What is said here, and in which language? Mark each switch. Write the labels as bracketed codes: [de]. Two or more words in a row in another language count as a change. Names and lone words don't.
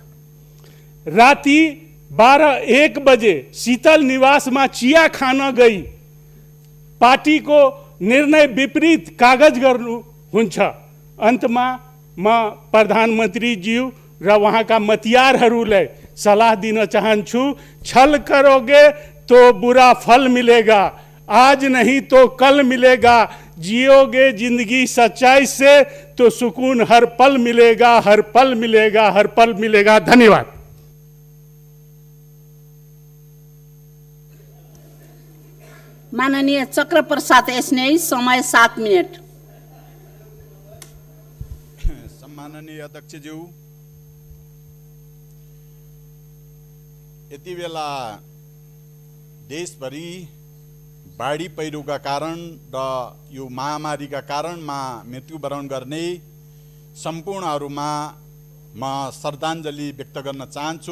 [ne] राति 12-1 बजे शीतल निवास में चिया खान गई पार्टी को निर्णय विपरीत कागज गर्नु हुन्छ। अंतमा म प्रधानमंत्री ज्यू र वहाँका मतियारहरूलाई सलाह दिन चाहन्छु, [hi] छल करोगे तो बुरा फल मिलेगा, आज नहीं तो कल मिलेगा। जियोगे जिंदगी सच्चाई से तो सुकून हर पल मिलेगा, हर पल मिलेगा, हर पल मिलेगा। [ne] धन्यवाद। माननीय चक्र प्रसाद स्नेही, समय 7 मिनट। सम्माननीय अध्यक्षज्यू, यति बेला देशभरि बाढी पहिरोका कारण र यो महामारीका कारणमा मृत्युवरण गर्ने सम्पूर्णहरूमा म श्रद्धाञ्जली व्यक्त गर्न चाहन्छु।